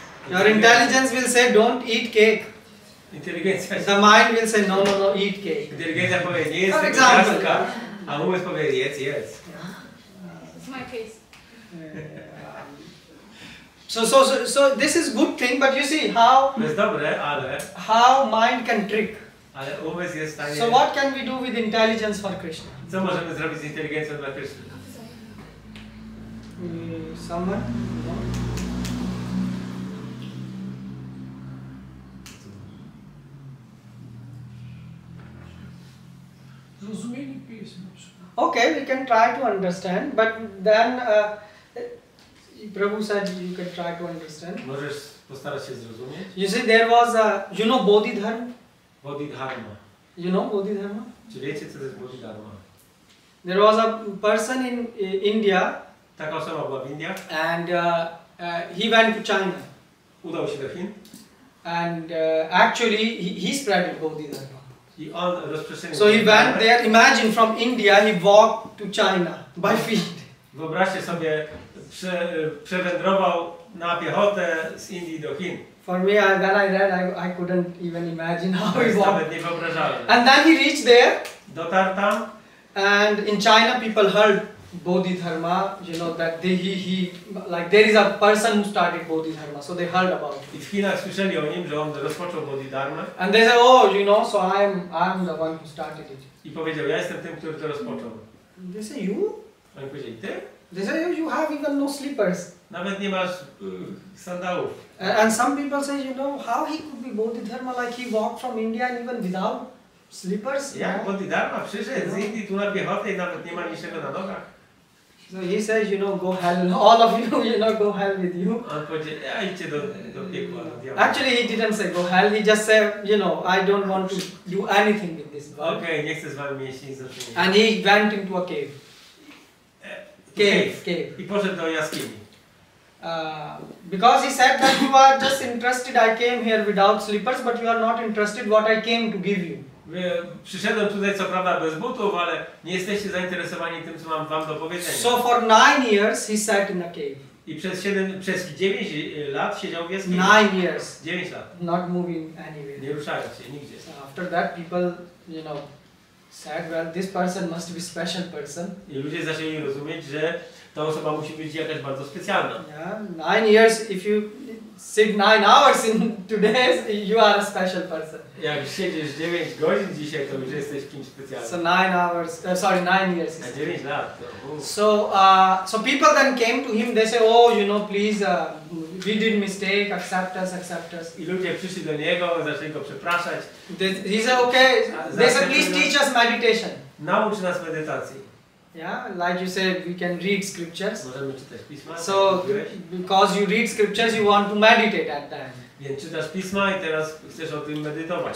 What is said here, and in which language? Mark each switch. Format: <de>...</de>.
<en>Your intelligence will say, don't eat cake.</en> <pl>Inteligencja.</pl> <en>The mind will say, no, eat cake.</en> <pl>Inteligencja powie, nie jest</pl> <en>For</en> <pl>tego</pl> <en>example,</en> <pl>ciastka, a umysł powie, jedz.</pl> <en>It's my case. So this is good thing, but you see how</en> <pl>To jest dobre, ale</pl> <en>mind can trick.</en> <pl>umysł jest w stanie...</pl> <en>So what can we do with intelligence for Krishna?</en> <pl>Co możemy zrobić z inteligencją dla Kryszny?</pl> <en>Someone? No?</en> <pl>Zrozumienie pism na przykład.</pl> <en>Okay, we can try to understand, but then Prabhu said you can try to understand.</en> <pl>Możesz postarać się zrozumieć?</pl> <en>You see, there was a, Bodhidharma? Bodhidharma. You know Bodhidharma?</en> <pl>Czy wiecie, co to jest Bodhidharma?</pl> <en>There was a person in India,</en> <pl>Taka osoba była w Indiach,</pl> <en>and he went to China,</en> <pl>udał się do Chin</pl> <en>and actually he spread Bodhidharma.</en> <pl>i on rozprzestrzenił.</pl> <en>So he went there. Imagine from India he walked to China by feet.</en> <pl>Wyobraźcie sobie, przewędrował na piechotę z Indii do Chin.</pl> <en>For me, when I read, I couldn't even imagine how he walked.</en> <pl>Nawet niewyobrażalne.</pl> <en>And then he reached there,</en> <pl>Dotarł tam</pl> <en>and in China people heard Bodhidharma, you know, that like there is a person who started Bodhidharma, so they heard about it.</en> <pl>i w Chinach słyszeli o nim, że on rozpoczął Bodhidharmę</pl> <en>And they say, oh, you know, so I'm the one who started it.</en> <pl>i powiedział, ja jestem tym, który to rozpoczął.</pl> <en>They say, you?</en> <pl>Oni powiedzieli, ty?</pl> <en>They say, oh, you have even no slippers.</en> <pl>Nawet nie masz sandałów.</pl> <en>And some people say, you know, how he could be Bodhidharma, like he walked from India and even without slippers?</en> <pl>Jak Bodhidharma przyszedł z Indii tu na piechotę i nawet nie ma niczego na nogach?</pl> <en>So he says, you know, go hell, all of you, you know, go hell with you.</en> <pl>On powiedział, ja idźcie do piekła, do diabła.</pl> <en>Actually, he didn't say go hell, he just said, you know, I don't want to do anything with this world.</en> <pl>Okej, nie chcę z wami mieć nic do czynienia.</pl> <en>And he went into a cave. Cave.</en> <pl>I poszedł do jaskini.</pl> <en>Because he said that you are just interested, I came here without slippers, but you are not interested what I came to give you.</en> <pl>Przyszedłem tutaj co prawda bez butów, ale nie jesteście zainteresowani tym, co mam wam do powiedzenia.</pl> <en>So for 9 years he sat in a cave.</en> <pl>I przez 9 lat siedział w jaskini.</pl> <en>9 years.</en> <pl>9 lat.</pl> <en>Not moving anywhere.</en> <pl>Nie ruszając się nigdzie.</pl> <en>So after that people, you know, said, well, this person must be special person.</en> <pl>I ludzie zaczęli rozumieć, że ta osoba musi być jakaś bardzo specjalna.</pl> <en>Yeah, 9 years, if you sit 9 hours in today's, you are a special person.</en> <pl>Jak siedzisz 9 godzin dzisiaj, to już jesteś kimś specjalnym.</pl> <en>So 9 hours, 9 years.</en> <pl>Na 9 lat. To,</pl> <en>So people then came to him, they say, oh, you know, please, we did mistake, accept us.</en> <pl>I ludzie przyszli do niego, zaczęli go przepraszać.</pl> <en>He said, okay, they said, please teach us meditation.</en> <pl>Naucz nas medytacji.</pl> <en>Yeah, like you said, we can read scriptures.</en> <pl>Możemy czytać pisma.</pl> <en>So, because you read scriptures, you want to meditate at that.</en> <pl>Więc czytasz pisma i teraz chcesz o tym medytować.</pl>